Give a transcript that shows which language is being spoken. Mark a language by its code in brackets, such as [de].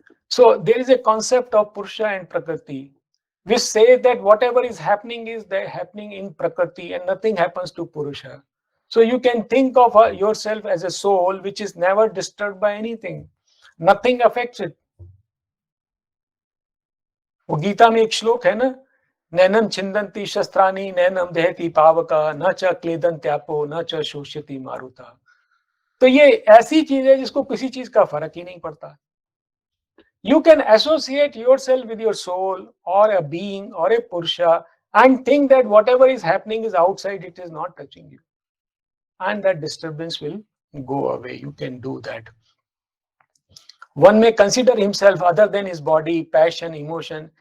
[en] So there is a concept of Purusha and Prakriti. We say that whatever is happening in Prakriti and nothing happens to Purusha. So you can think of yourself as a soul which is never disturbed by anything. Nothing affects it. [hi] वो गीता में एक श्लोक है ना, [sa] नैनम छिंदंती शस्त्राणी नैनम दहती पावका न च क्लेदंत्यापो न च शोष्यति मारुता. [hi] तो ये ऐसी चीज है जिसको किसी चीज का फर्क ही नहीं पड़ता. [en] You can associate yourself with your soul or a being or a Purusha and think that whatever is happening is outside, it is not touching you. And that disturbance will go away. You can do that. One may consider himself other than his body, passion, emotion.